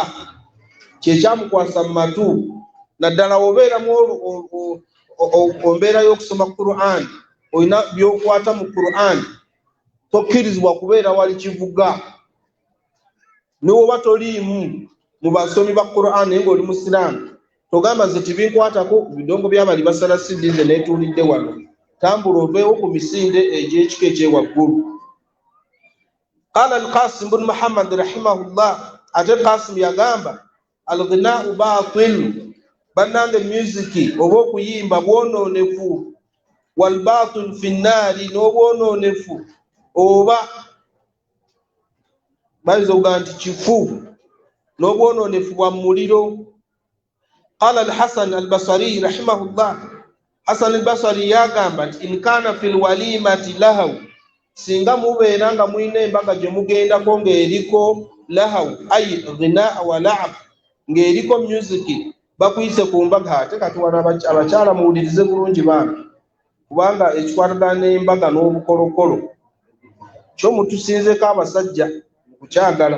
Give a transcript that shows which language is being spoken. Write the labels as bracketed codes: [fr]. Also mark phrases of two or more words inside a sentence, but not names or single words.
[lg] Kyekyamukwasa mu matu, naddala obeeramu ombeera y'okusoma Qur'an, olina by'okwata mu Qur'an, tokkirizibwa kubeera wali kivuga. Niwoba toliimu mu basomi ba Qur'an naye ng'oli musiraamu, togamba nze tibinkwatako, bidongo by'abali basala sindi nze neetuulidde wano. Tambula oveewo ku misinde egy'ekika ekyewaggulu. [ar] قال القاسم بن محمد رحمه الله, [lg] ate Qasim yagamba [ar] الغناء باطل, [lg] bannange music oba okuyimba bwonoonefu. [ar] والباطل في النار, [lg] n'obwonoonefu oba bayinza okugaa nti kifu, n'obwonoonefu bwa muliro. [ar] قال الحسن البصري رحمه الله, [lg] Hasan al-Basri yagamba nti [ar] إن كان في الوليمة لهو, [lg] singa mubeera nga mulina embaga gye mugendako ng'eriko [ar] لهو أي غناء ولعب, [lg] ng'eriko music, bakuyise ku mbaga. Ate kati wano abakyala muwulirize bulungi bambi, kubanga ekikwatagana n'embaga n'obukolokolo kyo mutusinzeko abasajja kukyagala.